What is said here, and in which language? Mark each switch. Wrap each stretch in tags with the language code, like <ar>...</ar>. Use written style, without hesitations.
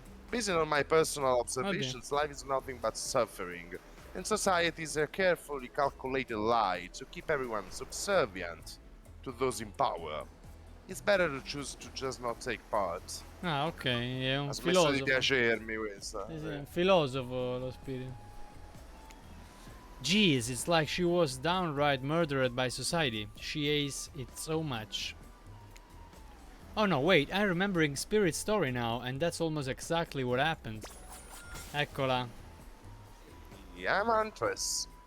<en>Based on my personal observations, life is nothing but suffering, and society is a carefully calculated lie to keep everyone subservient to those in power. It's better to choose to just not take part.</en> <it>Ah, ok, è un Ha smesso di filosofo. piacermi questa. Sì, sì, è un filosofo lo spirito.</it> <en>Jeez, it's like she was downright murdered by society. She hates it so much. Oh no, wait, I'm remembering Spirit's story now, and that's almost exactly what happened.</en> <it>Eccola.</it> <en>Yeah, I'm Huntress.</en>